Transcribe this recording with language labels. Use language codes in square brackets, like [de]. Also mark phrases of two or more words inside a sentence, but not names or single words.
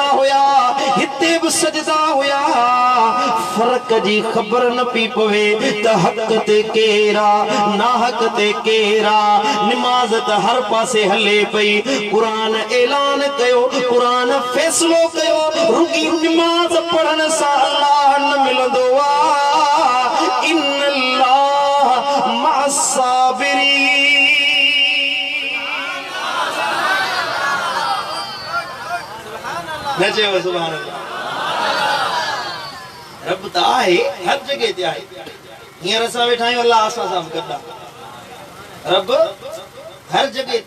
[sd] हुया हिते बि सजदा हुया फर्क जी ख़बर न पई पवे त हक़ ते केरा नाहक ते केरा नमाज़ त हर पासे हले पई कुरान ऐलान कयो कुरान फैसलो कयो रुगी नमाज पढ़ण सां अल्लाह न मिलंदो आहे [ar] إن الله مع الصابرين [sd] न चयो [ar] سبحان الله [sd] रब त आहे हर जगह ते आहे हींअर असां वेठा आहियूं अल्लाह असां सां गॾु आहे रब हर जगह ते